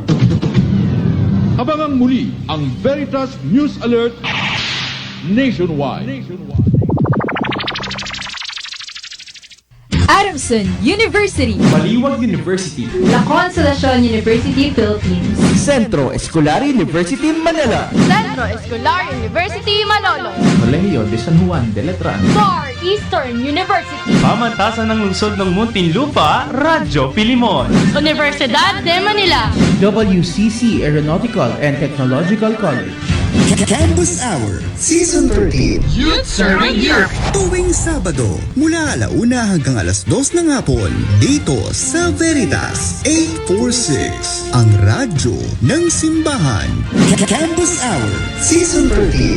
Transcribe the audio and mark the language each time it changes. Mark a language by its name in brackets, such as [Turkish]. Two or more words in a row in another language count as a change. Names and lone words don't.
[Filipino] Abangang muli ang Veritas News Alert Nationwide. Adamson University, Baliwag University, La Consolacion University Philippines, Centro Escolar University Manila, Centro Escolar University Malolos, Colegio de San Juan de Letran, Far Eastern University, Pamantasan ng lungsod ng Muntinlupa, Radyo Pilimon. Universidad de Manila, WCC Aeronautical and Technological College. Campus Hour Season 13 [English] Youth Serving Europe. [Filipino] tuwing Sabado mula 1:00 hanggang 2:00 ng hapon dito sa Veritas 846, ang radyo ng simbahan. Campus Hour Season 13